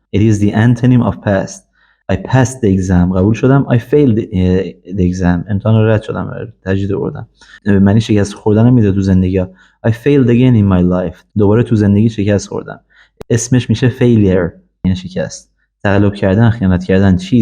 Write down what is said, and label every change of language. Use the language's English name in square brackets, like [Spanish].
[English] It is the antonym of passed. I passed the exam، [Persian] قبول شدم. [English] I failed the exam، [Persian] امتحان رو رد شدم، تجدید آوردم. معنی شکست خوردن میده تو زندگی. [English] I failed again in my life، [Persian] دوباره تو زندگی شکست خوردم. اسمش میشه failure، یعنی شکست. تقلب کردن، خیانت کردن.